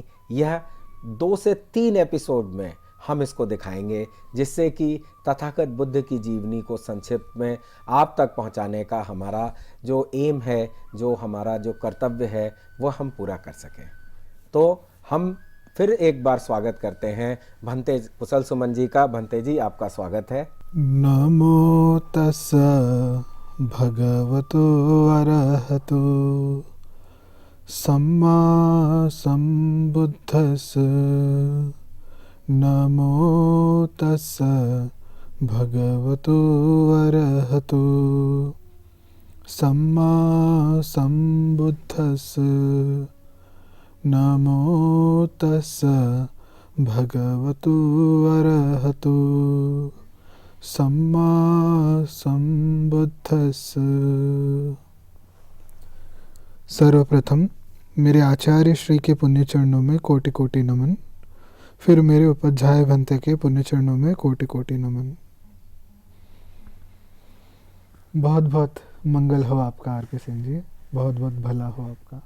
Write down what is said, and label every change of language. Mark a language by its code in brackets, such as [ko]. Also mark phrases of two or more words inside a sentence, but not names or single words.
[hi] यह 2 से 3 एपिसोड में हम इसको दिखाएंगे, जिससे कि तथागत बुद्ध की जीवनी को संक्षिप्त में आप तक पहुंचाने का हमारा जो एम है, जो हमारा जो कर्तव्य है, वह हम पूरा कर सकें। तो हम फिर एक बार स्वागत करते हैं भंते कुशल सुमन जी का। भंते जी, आपका स्वागत है। [pi] नमो तस्सा भगवतो अरहतो सम्मा सम्बुद्धस्स। नमो तस्सा भगवतो अरहतो सम्मा सम्बुद्धस्स। नमो तस्सा भगवतो अरहतो सम्मा सम्बुद्धस्स। [hi] सर्वप्रथम मेरे आचार्य श्री के पुण्य चरणों में कोटि कोटि नमन। फिर मेरे उपाध्याय भंते के पुण्य चरणों में कोटि कोटि नमन। बहुत बहुत मंगल हो आपका आरपी सिंह जी, बहुत बहुत भला हो आपका।